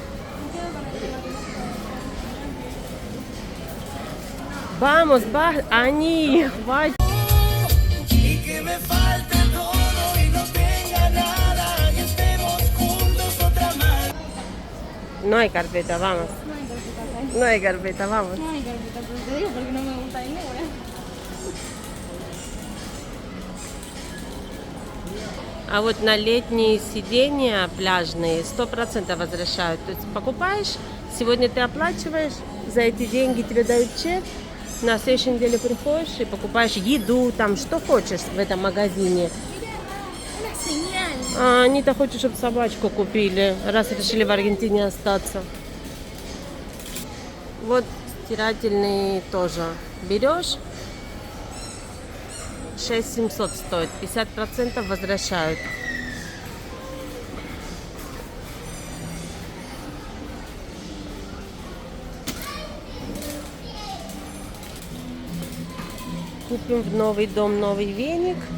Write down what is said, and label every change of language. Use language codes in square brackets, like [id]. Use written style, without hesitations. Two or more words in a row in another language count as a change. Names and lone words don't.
[es] Vamos, basta, Ani, хватит. No hay carpeta, vamos. No hay carpeta, vamos. No hay carpeta, pero te digo porque no me gusta ninguna. [ru] А вот на летние сиденья пляжные 100% возвращают. То есть покупаешь, сегодня ты оплачиваешь, за эти деньги тебе дают чек, на следующей неделе приходишь и покупаешь еду, там что хочешь в этом магазине. [es] Una señal. [ru] А они-то хотят, чтобы собачку купили, раз решили в Аргентине остаться. Вот стирательный тоже берешь. 6700 стоит, 50% возвращают. Купим в новый дом новый веник.